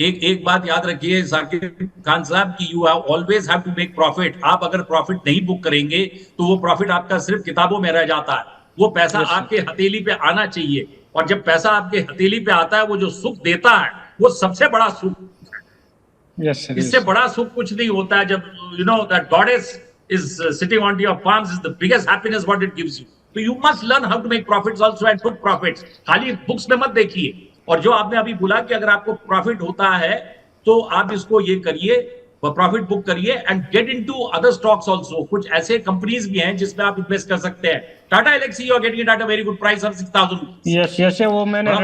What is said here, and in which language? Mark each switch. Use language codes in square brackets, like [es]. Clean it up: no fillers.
[hi] एक बात याद रखिए साकिब खान साहब की [en] You always have to make profit. [hi] आप अगर प्रॉफिट नहीं बुक करेंगे तो वो प्रॉफिट आपका सिर्फ किताबों में रह जाता है। वो पैसा आपके हथेली पे आना चाहिए, और जब पैसा आपके हथेली पे आता है वो जो सुख देता है वो सबसे बड़ा सुख है। इससे बड़ा सुख कुछ नहीं होता है। जब [en] You know that goddess is sitting on your palms is the biggest happiness what it gives you. So you must learn how to make profits also and put profits. [hi] खाली बुक्स में मत देखिए। और जो आपने अभी बोला कि अगर आपको प्रॉफिट होता है तो आप इसको ये करिए, प्रॉफिट बुक करिए [en] And get into other stocks also. [hi] कुछ ऐसे कंपनीज भी हैं जिसमें आप इन्वेस्ट कर सकते हैं। Tata Alexei [en] You are getting it at a very good price of 6000 rupees. [hi] Yes वो मैंने